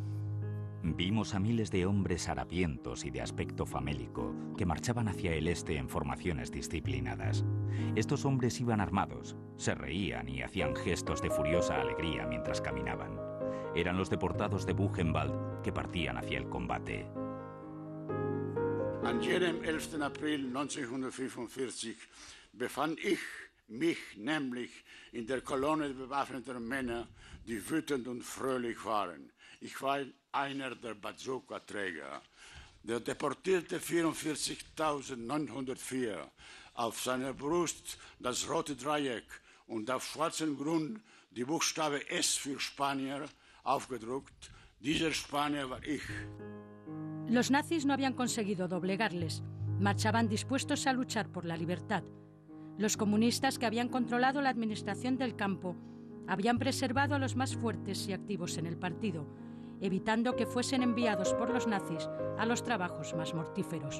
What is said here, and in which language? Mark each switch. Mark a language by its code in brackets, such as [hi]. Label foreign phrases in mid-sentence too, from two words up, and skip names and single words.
[es] Vimos a miles de hombres harapientos y de aspecto famélico que marchaban hacia el este en formaciones disciplinadas. Estos hombres iban armados, se reían y hacían gestos de furiosa alegría mientras caminaban. Eran los deportados de Buchenwald que partían hacia el combate. [de] An jenem 11. April 1945 befand ich mich nämlich in der Kolonne bewaffneter Männer, die wütend und fröhlich waren. Ich war einer der Bazooka-Träger. Der deportierte 44.904, auf seiner Brust das rote Dreieck und auf schwarzem Grund die Buchstabe S für Spanier aufgedruckt. Dieser Spanier war ich. [es] Los nazis no habían conseguido doblegarles. Marchaban dispuestos a luchar por la libertad. Los comunistas que habían controlado la administración del campo habían preservado a los más fuertes y activos en el partido, evitando que fuesen enviados por los nazis a los trabajos más mortíferos.